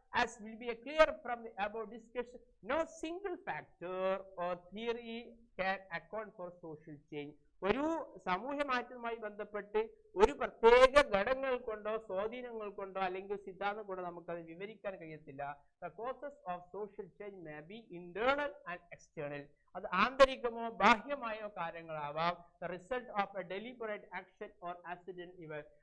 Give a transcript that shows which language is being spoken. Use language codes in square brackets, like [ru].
[en] As will be clear from the about discussion, no single factor or theory can account for social change. [ml] ഒരു സാമൂഹ്യ മാറ്റവുമായി ബന്ധപ്പെട്ട് ഒരു പ്രത്യേക ഘടകങ്ങൾ കൊണ്ടോ സ്വാധീനങ്ങൾ കൊണ്ടോ അല്ലെങ്കിൽ സിദ്ധാന്തം കൊണ്ടോ നമുക്കത് വിവരിക്കാൻ കഴിയത്തില്ല. [en] The causes of social change may be internal and external. [ml] അത് ആന്തരികമോ ബാഹ്യമായോ കാര്യങ്ങളാവാം. [en] The result of a deliberate action or accident event.